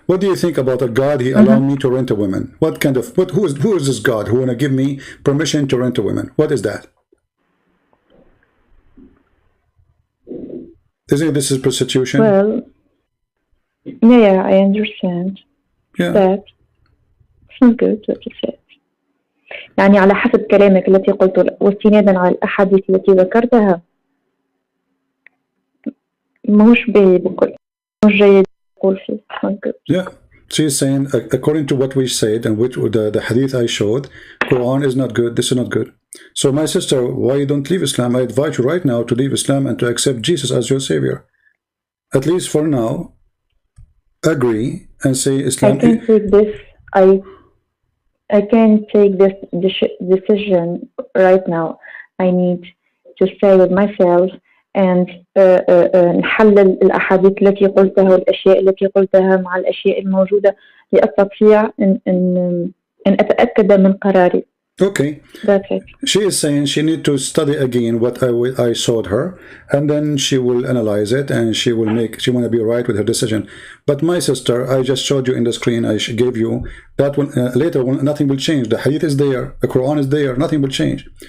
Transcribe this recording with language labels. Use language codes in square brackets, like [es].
[en] What do you think about a God? He allowed me to rent a woman. What kind of who is this God who wanna give me permission to rent a woman? What is that? Isn't this is prostitution? Well, yeah, I understand. Yeah. That it's not good what you said. [ar] يعني على حسب كلامك التي قلته واستنادا على الأحاديث التي ذكرتها مش جيد أقول فيه. [en] Yeah, she's saying according to what we said and which the hadith I showed, Quran is not good. This is not good. So my sister, why you don't leave Islam? I advise you right now to leave Islam and to accept Jesus as your savior. At least for now, agree and say Islam. I can't take this. I can't take this decision right now. I need to stay with myself and [ar] نحلل الأحاديث التي قلتها والأشياء التي قلتها مع الأشياء الموجودة لأستطيع أن أتأكد من قراري. [en] Okay. That's it. She is saying she need to study again what I showed her, and then she will analyze it and she want to be right with her decision. But my sister, I just showed you in the screen, I gave you that one. Later, nothing will change. The hadith is there, the Quran is there, nothing will change.